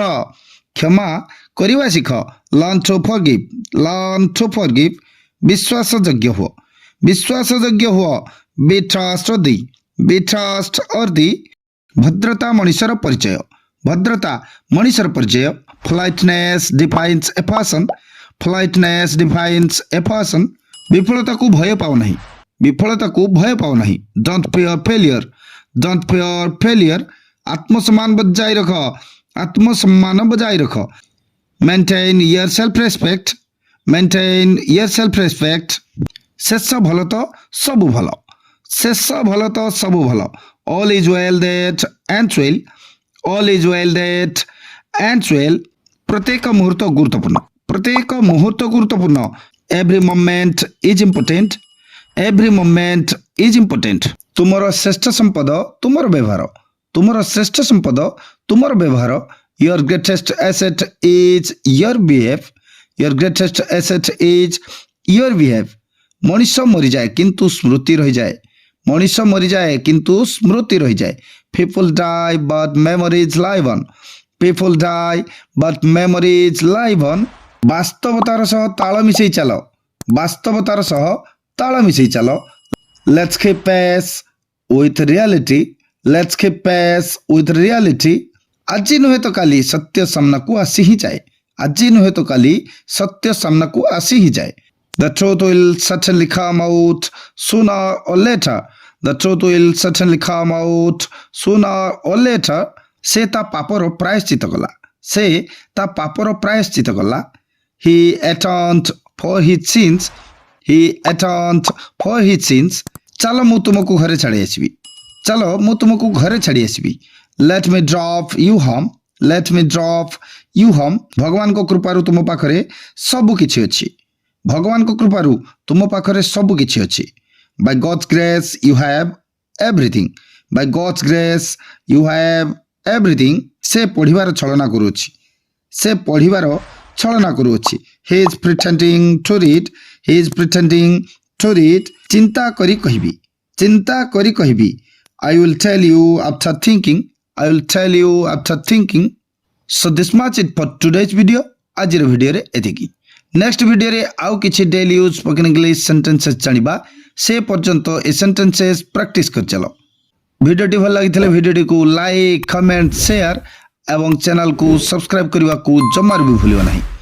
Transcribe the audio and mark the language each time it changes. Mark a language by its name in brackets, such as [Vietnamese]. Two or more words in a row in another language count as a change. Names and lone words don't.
[Odia] କ୍ଷମା କରିବା ଶିଖ। [English] learn to forgive. learn to forgive. [Odia] ବିଶ୍ୱାସଯୋଗ୍ୟ ହୁଅ। ବିଶ୍ୱାସଯୋଗ୍ୟ ହୁଅ। [English] be trustworthy. be trustworthy. [Odia] ଭଦ୍ରତା ମଣିଷର ପରିଚୟ। ଭଦ୍ରତା ମଣିଷର ପରିଚୟ। [English] Politeness defines a person. Politeness defines a person. [Odia] ବିଫଳତାକୁ ଭୟ ପାଉ ନାହିଁ। ବିଫଳତାକୁ ଭୟ ପାଉ ନାହିଁ। [English] Don't fear failure. Don't fear failure. [Odia] ଆତ୍ମସମ୍ମାନ ବଜାୟ ରଖ। ଆତ୍ମସମ୍ମାନ ବଜାୟ ରଖ। [English] Maintain your self-respect. Maintain your self-respect. [Odia] ଶେଷ ଭଲ ତ ସବୁ ଭଲ। ଶେଷ ଭଲ ତ ସବୁ ଭଲ। [English] All is well that ends well. All is well that ends well. [Odia] ପ୍ରତ୍ୟେକ ମୁହୂର୍ତ୍ତ ଗୁରୁତ୍ୱପୂର୍ଣ୍ଣ। ପ୍ରତ୍ୟେକ ମୁହୂର୍ତ୍ତ ଗୁରୁତ୍ୱପୂର୍ଣ୍ଣ। [English] Every moment is important. Every moment is important. [Odia] ତୁମର ଶ୍ରେଷ୍ଠ ସମ୍ପଦ ତୁମର ବ୍ୟବହାର। ତୁମର ଶ୍ରେଷ୍ଠ ସମ୍ପଦ ତୁମର ବ୍ୟବହାର। [English] Your greatest asset is your behave. Your greatest asset is your behave. [Odia] ମଣିଷ ମରିଯାଏ କିନ୍ତୁ ସ୍ମୃତି ରହିଯାଏ। ମଣିଷ ମରିଯାଏ କିନ୍ତୁ ସ୍ମୃତି ରହିଯାଏ। [English] People die but memories live on. People die but memories live on. [Odia] ବାସ୍ତବତାର ସହ ତାଳ ମିଶାଇ ଚାଲ। ବାସ୍ତବତାର ସହ ତାଳ ମିଶାଇ ଚାଲ। [English] Let's keep pace with reality. Let's keep pace with reality. [Odia] ଆଜି ନୁହେଁ ତ କାଲି ସତ୍ୟ ସାମ୍ନାକୁ ଆସି ହିଁ ଯାଏ। ଆଜି ନୁହେଁ ତ କାଲି ସତ୍ୟ ସାମ୍ନାକୁ ଆସି ହିଁ ଯାଏ। [English] The truth will certainly come out sooner or later. The truth will certainly come out sooner or later. [Odia] ସେ ତା ପାପର ପ୍ରାୟଶ୍ଚିତ କଲା। ସେ ତା ପାପର ପ୍ରାୟଶ୍ଚିତ କଲା। [English] He atoned for his sins. He atoned for his sins. [Odia] ଚାଲ ମୁଁ ତୁମକୁ ଘରେ ଛାଡ଼ି ଆସିବି। ଚାଲ ମୁଁ ତୁମକୁ ଘରେ ଛାଡ଼ି ଆସିବି। [English] Let me drop you home. Let me drop you home. [Odia] ଭଗବାନଙ୍କ କୃପାରୁ ତୁମ ପାଖରେ ସବୁ କିଛି ଅଛି। ଭଗବାନଙ୍କ କୃପାରୁ ତୁମ ପାଖରେ ସବୁ କିଛି ଅଛି। [English] By God's grace you have everything. By God's grace you have everything. [Odia] ସେ ପଢ଼ିବାର ଛଳନା କରୁଅଛି। ସେ ପଢ଼ିବାର ଛଳନା କରୁଅଛି। [English] He is pretending to read. He is pretending to read. [Odia] ଚିନ୍ତା କରି କହିବି। ଚିନ୍ତା କରି କହିବି। [English] I will tell you after thinking. I will tell you after thinking. So this much it for today's video. [Odia] ଆଜିର ଭିଡ଼ିଓରେ ଏତିକି। ନେକ୍ସଟ ଭିଡ଼ିଓରେ ଆଉ କିଛି [English] daily use spoken English sentences [Odia] ଜାଣିବା। ସେ ପର୍ଯ୍ୟନ୍ତ ଏ ସେଣ୍ଟେନ୍ସେସ୍ ପ୍ରାକ୍ଟିସ୍ କରିଚାଲ। ଭିଡ଼ିଓଟି ଭଲ ଲାଗିଥିଲେ ଭିଡ଼ିଓଟିକୁ [English] like, comment, share [Odia] ଏବଂ ଚ୍ୟାନେଲକୁ ସବସ୍କ୍ରାଇବ୍ କରିବାକୁ ଜମାରୁ ବି ଭୁଲିବ ନାହିଁ।